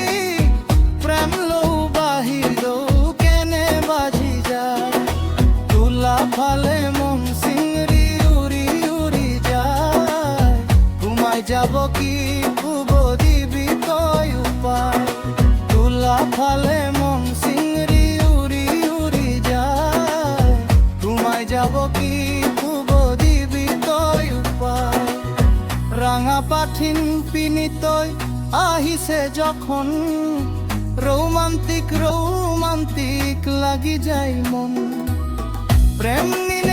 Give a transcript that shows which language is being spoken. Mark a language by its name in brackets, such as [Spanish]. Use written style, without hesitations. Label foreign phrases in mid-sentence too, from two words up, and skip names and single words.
[Assamese] প্রেম লৌ বাহির কেনে বাজি যায়, তুলা ফালে মন সিংরি উড়ি উড়ি যায়। ঘুমাই যাব কি খুব দিবি তই উপায়, তুলা ফালে মন সিংরি উড়ি উড়ি যায়। ঘুমাই যাব কি খুব দিবি তই উপায়। রাঙা পাঠিন পিনি তই আহিছে যখন, [English] romantic romantic [Assamese] লাগি যায় মন। প্রেম